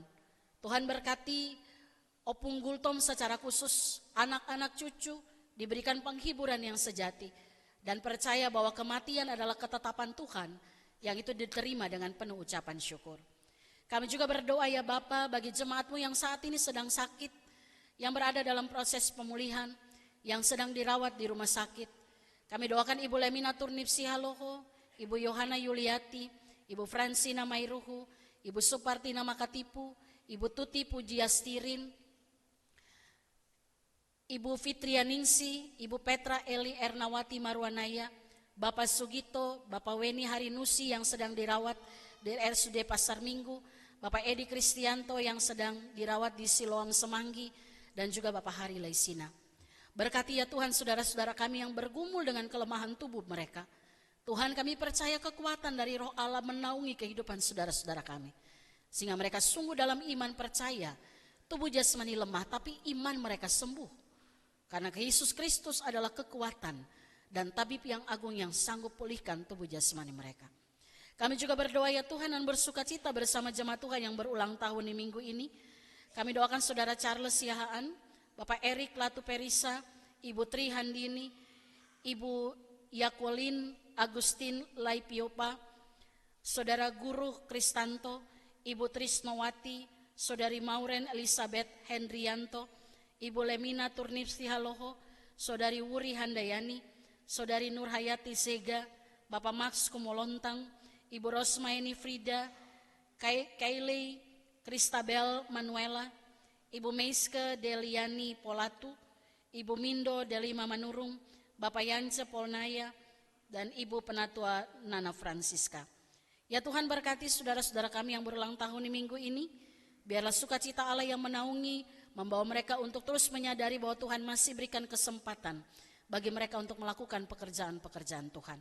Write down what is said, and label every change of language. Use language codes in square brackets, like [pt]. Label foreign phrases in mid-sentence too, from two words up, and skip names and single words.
[id] Tuhan berkati Opung Gultom secara khusus, anak-anak cucu diberikan penghiburan yang sejati dan percaya bahwa kematian adalah ketetapan Tuhan yang itu diterima dengan penuh ucapan syukur. Kami juga berdoa ya Bapa bagi jemaat-Mu yang saat ini sedang sakit, yang berada dalam proses pemulihan, yang sedang dirawat di rumah sakit. Kami doakan Ibu Lemina Turnip Sihaloho, Ibu Yohana Yuliati, Ibu Fransina Mairuhu, Ibu Supartina Makatipu, Ibu Tuti Pujiastirin, Ibu Fitrianingsi, Ibu Petra Eli Ernawati Marwanaya, Bapak Sugito, Bapak Weni Harinusi yang sedang dirawat di RSUD Pasar Minggu, Bapak Edi Kristianto yang sedang dirawat di Siloam Semanggi, dan juga Bapak Hari Laisina. Berkati ya Tuhan saudara-saudara kami yang bergumul dengan kelemahan tubuh mereka. Tuhan kami percaya kekuatan dari Roh Allah menaungi kehidupan saudara-saudara kami. Sehingga mereka sungguh dalam iman percaya tubuh jasmani lemah tapi iman mereka sembuh. Karena Yesus Kristus adalah kekuatan dan tabib yang agung yang sanggup pulihkan tubuh jasmani mereka. Kami juga berdoa ya Tuhan dan bersuka cita bersama jemaat Tuhan yang berulang tahun di minggu ini. Kami doakan saudara Charles Siahaan, Bapak Erik Latu Perisa, Ibu Tri Handini, Ibu Yakolin Agustin Laipiopa, Saudara Guru Kristanto, Ibu Trisnowati, Saudari Mauren Elizabeth Hendrianto, Ibu Lemina Turnip Sihaloho, Saudari Wuri Handayani, Saudari Nurhayati Sega, Bapak Max Kumolontang, Ibu Rosmaini Frida, Kailey Kristabel Manuela, Ibu Meiske Deliani Polatu, Ibu Mindo Delima Manurung, Bapak Yance Polnaya, dan Ibu Penatua Nana Francisca. Ya Tuhan berkati saudara-saudara kami yang berulang tahun di minggu ini, biarlah sukacita Allah yang menaungi, membawa mereka untuk terus menyadari bahwa Tuhan masih berikan kesempatan bagi mereka untuk melakukan pekerjaan-pekerjaan Tuhan.